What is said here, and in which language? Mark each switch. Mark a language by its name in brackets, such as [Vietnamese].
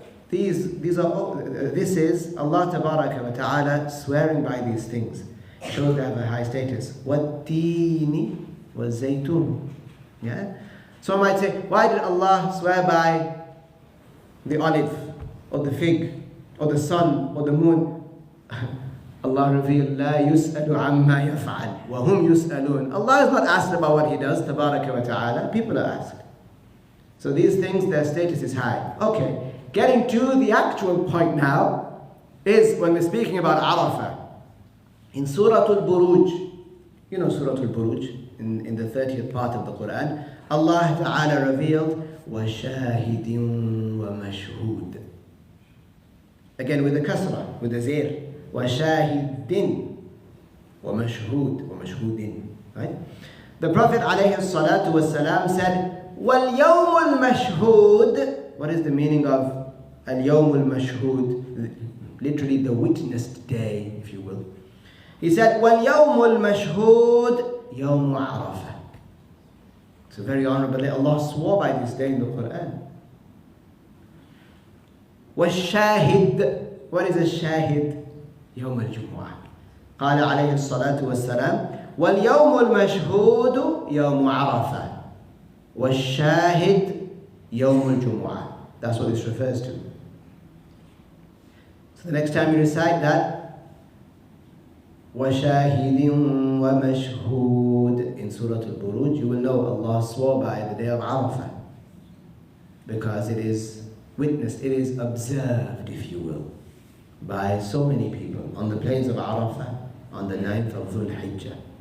[English] This is Allah Tabaraka wa Ta'ala swearing by these things. It shows they have a high status. [Arabic] وَالتِّينِ وَالزَّيْتُونِ. [English] Yeah? Some might say, why did Allah swear by the olive, or the fig, or the sun, or the moon? Allah revealed, [Arabic] لا يسأل عما يفعل وهم يسألون. [English] Allah is not asked about what He does, Tabaraka wa Ta'ala. People are asked. So these things, their status is high. Okay, getting to the actual point now is when we're speaking about Arafah. In Surah Al-Buruj, you know Surah Al-Buruj, in the 30th part of the Quran, Allah Ta'ala revealed, [Arabic] وَشَاهِدٍ وَمَشْهُودٍ. [English] Again with the kasra, with the zir. [Arabic] وَشَاهِدٍ وَمَشْهُودٍ وَمَشْهُودٍ. [English] Right? The Prophet ﷺ said, [Arabic] وَالْيَوْمُ الْمَشْهُودِ. [English] What is the meaning of al-yawm al-mashhud? Literally the witnessed day, if you will. He said, [Arabic] وَالْيَوْمُ الْمَشْهُودِ يَوْمُ عَرَفَةٍ. [English] It's a very honorable day. Allah swore by this day in the Quran. [Arabic] وَالشَّاهِد. [English] What is a shahid? [Arabic] يوم الجمعة. قال عليه الصلاة والسلام واليوم المشهود يوم عرفة والشاهد يوم الجمعة. [English] That's what this refers to. So the next time you recite that, [Arabic] وشاهد ومشهود [English] in Surah Al-Buruj, you will know Allah swore by the day of Arafah, because it is witnessed, it is observed, if you will, by so many people on the plains of Arafah on the 9th of Dhul-Hijjah.